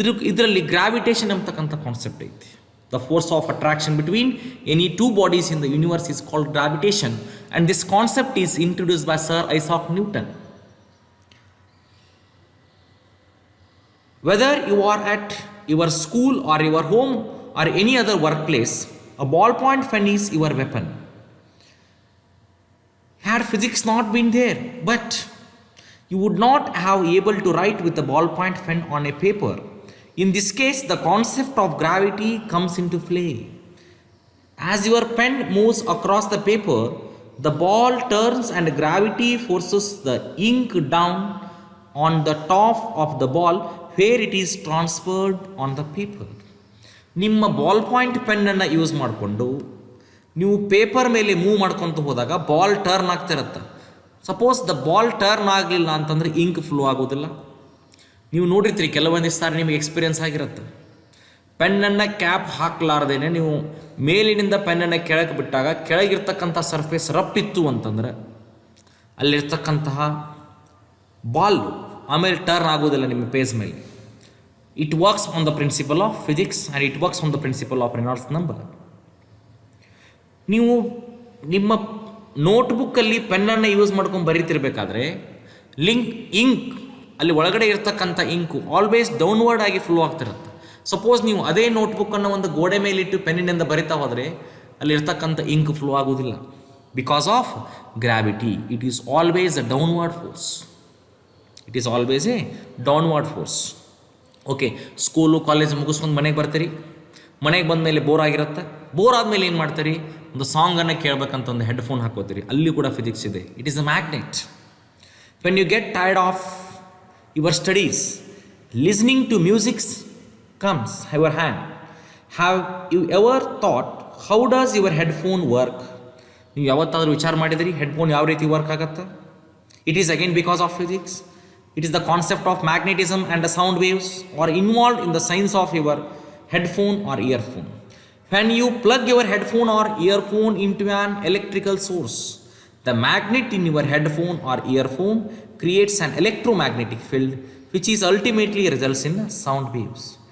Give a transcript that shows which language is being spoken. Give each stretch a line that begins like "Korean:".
Kannada: ಇದರಲ್ಲಿ ಗ್ರಾವಿಟೇಷನ್ ಎಂಬತಕ್ಕಂಥ ಕಾನ್ಸೆಪ್ಟ್ ಐತಿ.
English: The force of attraction between any two bodies in the universe is called gravitation, and this concept is introduced by sir Isaac Newton. Whether you are at your school or your home or any other work place, a ballpoint pen is your weapon. Had physics not been there, but you would not have able to write with a ballpoint pen on a paper. In this case, the concept of gravity comes into play. As your pen moves across the paper, the ball turns and gravity forces the ink down on the top of the ball where it is transferred on the paper.
Kannada: ನಿಮ್ಮ ball point ಪೆನ್ನನ್ನು use ಮಾಡಿಕೊಂಡು ನೀವು paper ಮೇಲೆ move ಮಾಡ್ಕೊತ ಹೋದಾಗ ball turn ಆಗ್ತಿರತ್ತೆ. Suppose the ball turn ಆಗಲಿಲ್ಲ ಅಂತಂದರೆ ink flow ಆಗೋದಿಲ್ಲ. ನೀವು ನೋಡಿರ್ತೀರಿ, ಕೆಲವೊಂದಿಷ್ಟು ಸಾರಿ ನಿಮಗೆ ಎಕ್ಸ್ಪೀರಿಯನ್ಸ್ ಆಗಿರುತ್ತೆ. ಪೆನ್ನನ್ನು ಕ್ಯಾಪ್ ಹಾಕಲಾರ್ದೇನೆ ನೀವು ಮೇಲಿನಿಂದ ಪೆನ್ನನ್ನು ಕೆಳಗೆ ಬಿಟ್ಟಾಗ ಕೆಳಗಿರ್ತಕ್ಕಂಥ ಸರ್ಫೇಸ್ ರಪ್ಪಿತ್ತು ಅಂತಂದರೆ ಅಲ್ಲಿರ್ತಕ್ಕಂತಹ ಬಾಲ್ ಆಮೇಲೆ ಟರ್ನ್ ಆಗೋದಿಲ್ಲ ನಿಮ್ಮ ಪೇಜ್ ಮೇಲೆ.
English: It works on the principle of physics and it works on the principle of Reynolds number.
Kannada: ನೀವು ನಿಮ್ಮ ನೋಟ್ಬುಕ್ಕಲ್ಲಿ ಪೆನ್ನನ್ನು ಯೂಸ್ ಮಾಡ್ಕೊಂಡು ಬರೀತಿರ್ಬೇಕಾದ್ರೆ ಇಂಕ್ ಅಲ್ಲಿ ಒಳಗಡೆ ಇರ್ತಕ್ಕಂಥ ಇಂಕು ಆಲ್ವೇಸ್ ಡೌನ್ವರ್ಡ್ ಆಗಿ ಫ್ಲೋ ಆಗ್ತಿರುತ್ತೆ. ಸಪೋಸ್ ನೀವು ಅದೇ ನೋಟ್ಬುಕ್ಕನ್ನು ಒಂದು ಗೋಡೆ ಮೇಲಿಟ್ಟು ಪೆನ್ನಿನಿಂದ ಬರಿತಾ ಹೋದರೆ ಅಲ್ಲಿ ಇರ್ತಕ್ಕಂಥ ಇಂಕ್ ಫ್ಲೋ ಆಗೋದಿಲ್ಲ.
English: Because of gravity, it is always a downward force. It is always a downward force. Okay,
Kannada: school college ಮುಗಿಸ್ಕೊಂಡು ಮನೆಗೆ ಬರ್ತೀರಿ. ಮನೆಗೆ ಬಂದ ಮೇಲೆ ಬೋರ್ ಆಗಿರುತ್ತೆ. ಬೋರ್ ಆದಮೇಲೆ ಏನು ಮಾಡ್ತೀರಿ? ಒಂದು ಸಾಂಗನ್ನು ಕೇಳಬೇಕಂತ ಒಂದು ಹೆಡ್ಫೋನ್ ಹಾಕೋತೀರಿ. ಅಲ್ಲಿ ಕೂಡ ಫಿಸಿಕ್ಸ್ ಇದೆ.
English: It is a magnet. When you get tired of your studies, listening to musics comes your hand. Have you ever thought how does your headphone work?
Kannada: ನೀವು ಯಾವತ್ತಾದರೂ ವಿಚಾರ ಮಾಡಿದಿರಿ ಹೆಡ್ಫೋನ್ ಯಾವ ರೀತಿ ವರ್ಕ್ ಆಗುತ್ತೆ?
English: It is again because of physics. It is the concept of magnetism and the sound waves are involved in the science of your headphone or earphone. When you plug your headphone or earphone into an electrical source, The magnet in your headphone or earphone creates an electromagnetic field which is ultimately results in sound waves.